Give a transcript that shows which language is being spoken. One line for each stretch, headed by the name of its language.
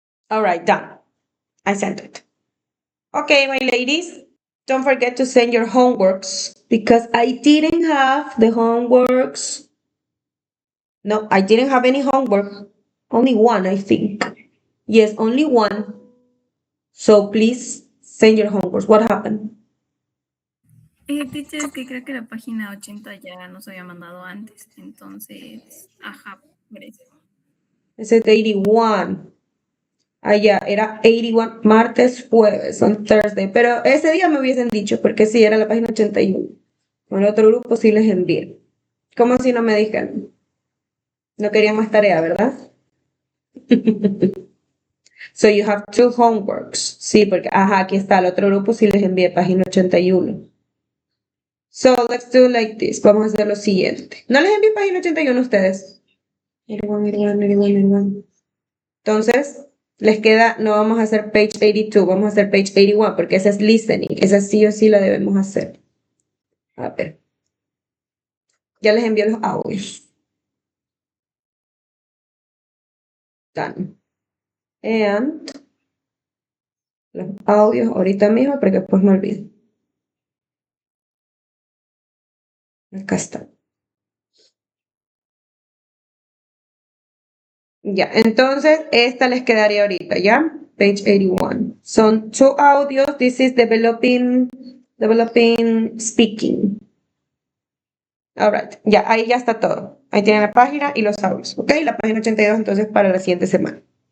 English: All right, done. I sent it. Okay, my ladies, don't forget to send your homeworks because I didn't have the homeworks. No, I didn't have any homework. Only one, I think. Yes, only one. So please send your homeworks. What happened?
Spanish: Teacher, es que creo que la página 80 ya nos había mandado antes, entonces, ajá, por eso.
English: It said 81.
Spanish: Ah, ya, era 81, martes, jueves,
English: on Thursday.
Spanish: Pero ese día me hubiesen dicho, porque sí, era la página 81. Con el otro grupo sí les envié. ¿Cómo si no me dijeron? No querían más tarea, ¿verdad?
English: So you have two homeworks.
Spanish: Sí, porque, ajá, aquí está, el otro grupo sí les envié, página 81.
English: So let's do like this.
Spanish: Vamos a hacer lo siguiente. ¿No les envié página 81 a ustedes? 81, 81, 81, 81. Entonces, les queda, no vamos a hacer page 82, vamos a hacer page 81, porque esa es listening, esa sí o sí la debemos hacer. A ver. Ya les envío los audios.
English: Done. And
Spanish: los audios ahorita mismo, porque después me olvido. Acá está. Ya, entonces esta les quedaría ahorita, ¿ya?
English: Page 81. Son two audios. This is developing speaking. All right.
Spanish: Ya, ahí ya está todo. Ahí tienen la página y los audios, ¿ok? La página 82 entonces para la siguiente semana.